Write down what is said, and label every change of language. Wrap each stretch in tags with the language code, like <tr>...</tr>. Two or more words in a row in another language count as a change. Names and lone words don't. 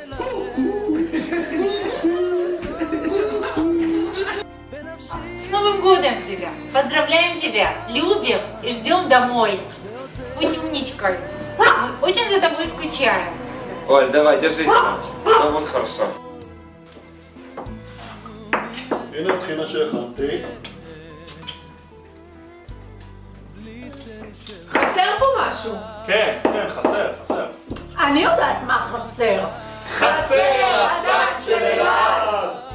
<ru>С Новым годом тебя! Поздравляем тебя! Любим и ждем домой! Будь умничкой! Мы очень за тобой скучаем! Оль, давай, держись там. Все будет хорошо.</ru> <he>הנה הבחינה שהכנתי. חסר פה משהו. כן, חסר. אני יודעת מה חסר. חסר הדת של אלעד.</he>